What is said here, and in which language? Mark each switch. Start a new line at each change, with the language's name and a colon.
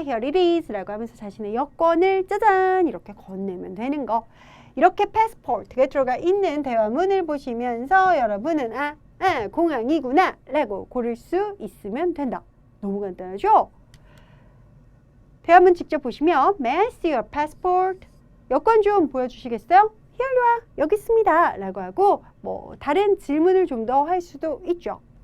English: Here it is
Korean: 라고 하면서 자신의 여권을 짜잔 이렇게 건네면 되는 거. 이렇게 passport가 들어가 있는 대화문을 보시면서 여러분은 공항이구나 라고 고를 수 있으면 된다. 너무 간단하죠? 대화문 직접 보시면
English: May I see your passport?
Korean: 여권 좀 보여주시겠어요?
English: Here you are.
Korean: 여기 있습니다. 라고 하고 뭐 다른 질문을 좀 더 할 수도 있죠.